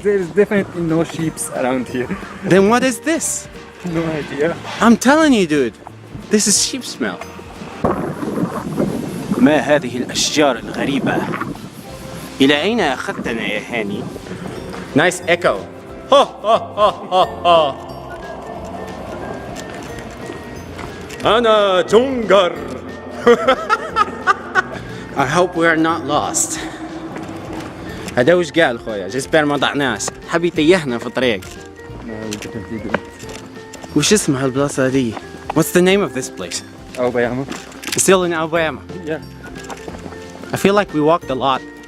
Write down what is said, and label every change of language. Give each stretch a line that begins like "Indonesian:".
English: There is definitely no sheep around here. Then what is this? No idea. I'm telling you dude, this is sheep smell.
Arabic: ما هذه الأشجار الغريبة؟ إلى أين أخذتنا يا هاني؟
English: Nice echo. Ha ha ha ha ha.
Arabic: أنا جونجر.
English: I hope we are not lost.
Arabic: هذا وش قال خويا؟ جيسبر ما ضعناش، حب يتيهنا في الطريق.
English: No, we definitely don't.
Arabic: وش اسمها البلاصة هذه؟
English: What's the name of this place? Aoyama. Still in Aoyama. Yeah. I feel like we walked a lot.